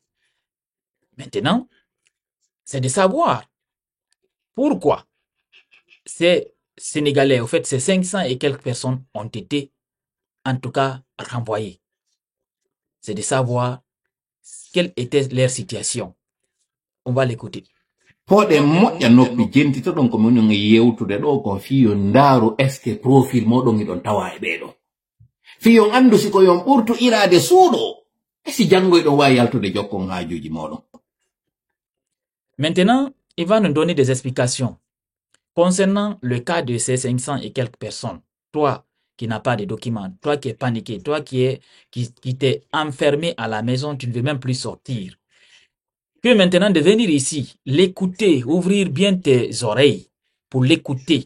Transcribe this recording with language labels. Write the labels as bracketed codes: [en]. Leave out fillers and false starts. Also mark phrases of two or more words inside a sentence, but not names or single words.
[fr] Maintenant, c'est de savoir pourquoi ces Sénégalais, au fait, ces 500 et quelques personnes ont été, en tout cas, renvoyés. C'est de savoir quelle était leur situation. On va l'écouter. [ff] Pode moƴƴa noppi jentito ɗon ko min yewtude ɗo ko fiyo ndaaru [fr] est ce que [ff] profil moɗon iɗon tawa e ɓeɗo fiyon andu siko yon ɓurtu irade suuɗo si jangoyɗon wawi yaltude jokkon hajuji moɗon. [fr] Maintenant, il va nous donner des explications concernant le cas de ces 500 et quelques personnes. Toi qui n'as pas de documents, toi qui es paniqué, toi qui t'es enfermé à la maison, tu ne veux même plus sortir. Que maintenant de venir ici, l'écouter, ouvrir bien tes oreilles pour l'écouter.